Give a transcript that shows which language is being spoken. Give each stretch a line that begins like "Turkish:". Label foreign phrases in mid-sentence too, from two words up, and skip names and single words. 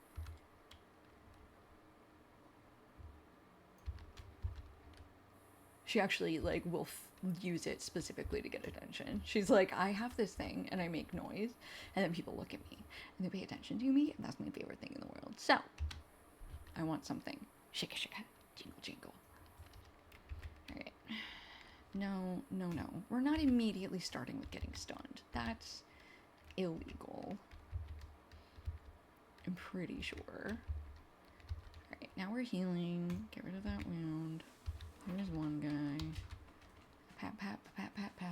English: She actually like will use it specifically to get attention. She's like, I have this thing and I make noise, and then people look at me and they pay attention to me, and that's my favorite thing in the world. So I want something. Shika shika, jingle jingle. All right. No, no, no. We're not immediately starting with getting stunned. That's illegal. I'm pretty sure. Alright, now we're healing. Get rid of that wound. There's one guy. Pat, pat, pat, pat, pat.